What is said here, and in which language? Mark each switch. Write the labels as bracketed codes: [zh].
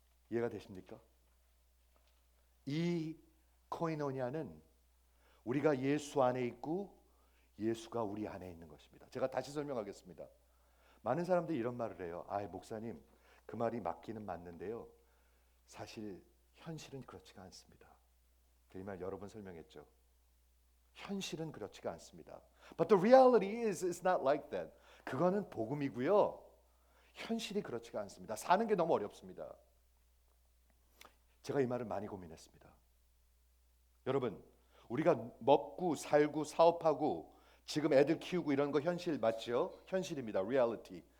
[ko] 이해가 되십니까? 이 코이노니아는 우리가 예수 안에 있고 예수가 우리 안에 있는 것입니다. 제가 다시 설명하겠습니다. 많은 사람들이 이런 말을 해요. 목사님, 그 말이 맞기는 맞는데요. 사실 현실은 그렇지가 않습니다. 이 말 여러 번 설명했죠. 현실은 그렇지가 않습니다. [en] But the reality is it's not like that. [ko] 그거는 복음이고요. 현실이 그렇지가 않습니다. 사는 게 너무 어렵습니다. 제가 이 말을 많이 고민했습니다. 여러분, 우리가 먹고 살고 사업하고 지금 애들 키우고 이런 거 현실 맞죠? 현실입니다. [en] reality.